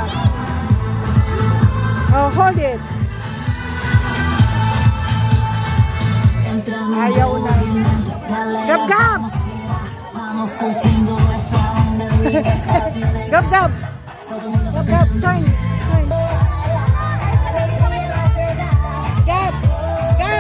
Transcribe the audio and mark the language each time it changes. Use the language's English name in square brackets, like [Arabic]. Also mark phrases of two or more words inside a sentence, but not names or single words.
[English] Oh, hold it. [Filipino] Ayaw na. Gab, Gab! Gab, Gab! [English] Gab, Gab, turn. Gab! Gab!